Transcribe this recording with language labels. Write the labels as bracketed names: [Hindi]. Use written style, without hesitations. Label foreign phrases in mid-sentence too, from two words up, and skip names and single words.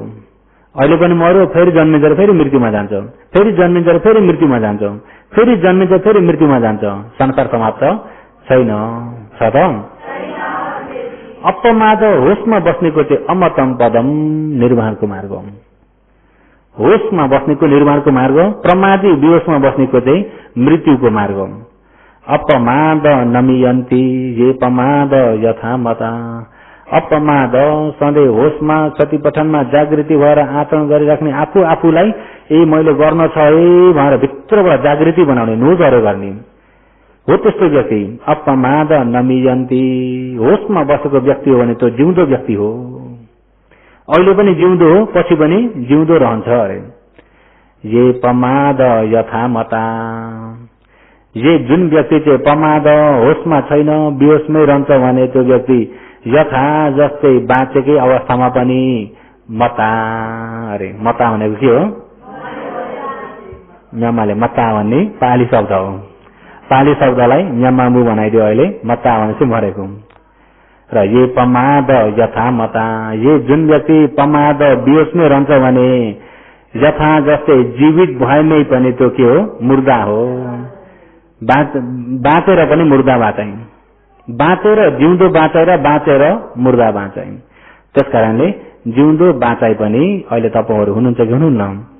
[Nepali] अहिले पनि मर्यो, फेरि जन्मिन्छ, फेरि मृत्युमा जान्छ, फेरि जन्मिन्छ, फेरि मृत्युमा जान्छ, फेरि जन्मिन्छ, फेरि मृत्युमा जान्छ। संसार समाप्त छैन, छ त? अपमाद होसमा बस्नेको चाहिँ [Pali] अमतम पदम, [Nepali] निर्वाणको मार्ग। होसमा बस्नेको निर्वाणको मार्ग, प्रमादी विवशमा बस्नेको चाहिँ मृत्युको मार्ग। [Pali] अपमाद नमियन्ती ये पमाद यथा मता। [Nepali] अपमाद सधैँ होसमा क्षतिपठनमा जागृति भएर आचरण गरिराख्ने आफूलाई मैले गर्न छ भनेर भित्रबाट जागृति बनाउने नुजहरू गर्ने हो त्यस्तो व्यक्ति। [Pali] अपमाद नमियन्ती [Nepali] होसमा बसेको व्यक्ति हो भने त्यो जिउँदो व्यक्ति हो। अहिले पनि जिउँदो हो, पछि पनि जिउँदो रहन्छ अरे। [Pali] ये पमाद यथा मता, [Nepali] ये जुन व्यक्ति चाहिँ पमाद होसमा छैन, बेहोसमै रहन्छ भने त्यो व्यक्ति यथा जस्तै बाँचेकै अवस्थामा पनि मता अरे। मता भनेको के हो? म्यामाले मता भन्ने पाली शब्द हो। पाली शब्दलाई म्यामामु बनाइदियो अहिले। मता भनेपछि मरेको। र [Pali] ये पमाद यथा मता, [Nepali] ये जुन व्यक्ति पमाद बेहोसमै रहन्छ भने यथा जस्तै जीवित भएमै पनि त्यो के हो? मुर्दा हो। बाँचेर पनि मुर्दा बाँचाइ, बाँचेर जिउँदो बाँचाइ र बाँचेर मुर्दा बाँचाइ। त्यस कारणले जिउँदो बाँचाइ पनि अहिले तपाईहरु हुनुहुन्छ कि हुनुहुन्न?